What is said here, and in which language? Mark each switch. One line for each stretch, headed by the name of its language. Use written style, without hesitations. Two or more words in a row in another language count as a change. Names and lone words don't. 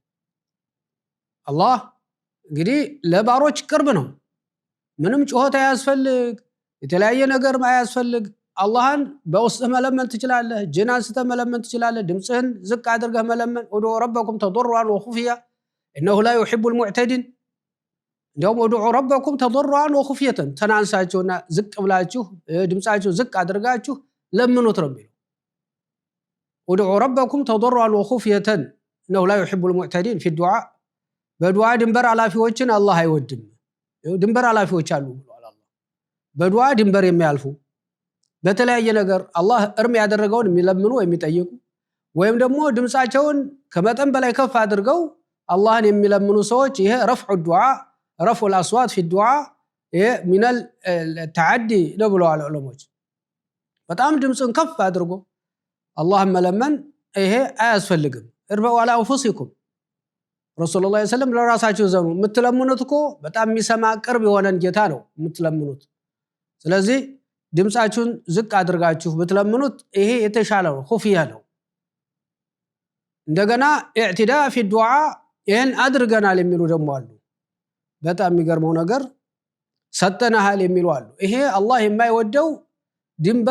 Amharic: አላህ እንግዲህ ለባሮች ቅርብ ነው። ምንም ጩኸት አያስፈልግ የተለያየ ነገር አያስፈልግ። አላህን በውስጥህ መለመን ትችላለህ። ጅን አንስተህ መለመን ትችላለህ። ድምፅህን ዝቅ አድርገህ መለመን
Arabic: ادعوا ربكم تضرعا وخفيا انه لا يحب المعتدين።
Amharic: እንደውም
Arabic: ادعوا ربكم تضرعا وخفيا
Amharic: ተናንሳችሁና ዝቅ ብላችሁ ድምፃችሁ ዝቅ አድርጋችሁ ለምኑት ነው የሚለው።
Arabic: ادعوا ربكم تضرعا وخفيا انه لا يحب المعتدين في الدعاء።
Amharic: በዱዓ ድንበር አላፊዎችን አላህ አይወድም። ድንበር አላፊዎች አሉ ብሏል አላህ። በዱዓ ድንበር የሚያልፉ በተለያየ ነገር አላህ እርም ያደረገውን የሚለምኑ የሚጠይቁ ወይም ደግሞ ድምፃቸውን ከመጠን በላይ ከፍ አድርገው አላህን የሚለምኑ ሰዎች ይሄ
Arabic: رفع الدعاء رفع الاصوات في الدعاء
Amharic: ይሄ
Arabic: من التعدي
Amharic: ነው ብለዋል ዑለሞች። በጣም ድምፅን ከፍ አድርጎ አላህን መለመን ይሄ አያስፈልግም። እርበው
Arabic: على انفسكم رسول الله صلى الله عليه وسلم
Amharic: ለራሳችሁ ዘኑ። የምትለምኑት እኮ በጣም የሚሰማ ቅርብ የሆነን ጌታ ነው የምትለምኑት። ስለዚህ ድምጻችሁን ዝቅ አድርጋችሁ ብትለምኑት ይሄ የተሻለ ነው ኹፊያ ነው እንደገና
Arabic: اعتداء في دعاء
Amharic: ይሄን አድርገናል የሚሉ ደግሞ አሉ በጣም የሚገርመው ነገር ሰጠናል የሚሉ አሉ ይሄ አላህ የማይወደው ድንበር